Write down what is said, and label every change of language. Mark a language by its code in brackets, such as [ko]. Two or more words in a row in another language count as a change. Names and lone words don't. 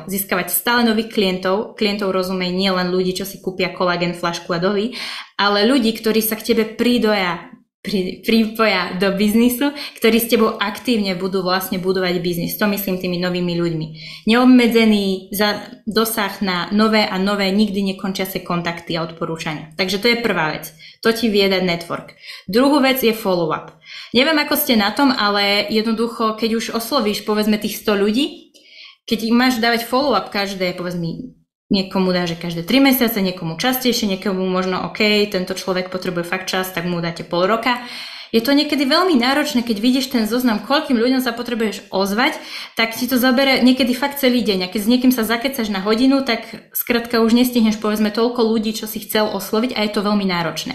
[sk] Získavať stále nových klientov. Klientov rozumej nie len ľudí, čo si kúpia kolagen, flašku a doví, ale ľudí, ktorí sa k tebe pripoja do biznisu, ktorí s tebou aktívne budú vlastne budovať biznis. To myslím tými novými ľuďmi. Neobmedzený dosah na nové a nové, nikdy nekončiace kontakty a odporúčania. Takže to je prvá vec. To ti vie dať network. Druhú vec je follow-up. Neviem, ako ste na tom, ale jednoducho, keď už oslovíš, povedzme, tých 100 ľudí, keď im máš dávať follow-up každé, povedzme, niekomu dáže každé 3 mesiace, niekomu častejšie, niekomu možno OK, tento človek potrebuje fakt čas, tak mu dáte pol roka. Je to niekedy veľmi náročné, keď vidíš ten zoznam, koľkým ľuďom sa potrebuješ ozvať, tak ti to zabere niekedy fakt celý deň. A keď s niekým sa zakecaš na hodinu, tak skrátka už nestihneš povedzme toľko ľudí, čo si chcel osloviť a je to veľmi náročné.